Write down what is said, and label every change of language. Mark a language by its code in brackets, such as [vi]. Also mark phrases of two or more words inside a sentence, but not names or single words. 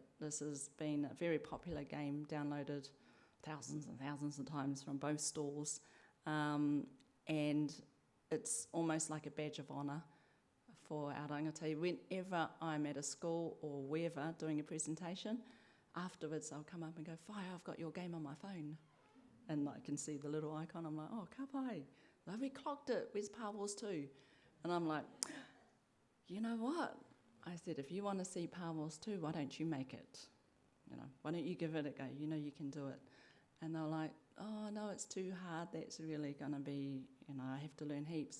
[en] This has been a very popular game, downloaded thousands and thousands of times from both stores, and it's almost like a badge of honour for our rangatahi. Whenever I'm at a school or wherever doing a presentation, afterwards I'll come up and go, "Whai, I've got your game on my phone." And I can see the little icon. I'm like, [mi] "Oh, ka pai. [en] We clocked it. Where's Power Wars 2? And I'm like, you know what? I said, if you want to see Power Wars 2, why don't you make it? Why don't you give it a go? You can do it. And they're like, oh, no, it's too hard. That's really going to be, I have to learn heaps.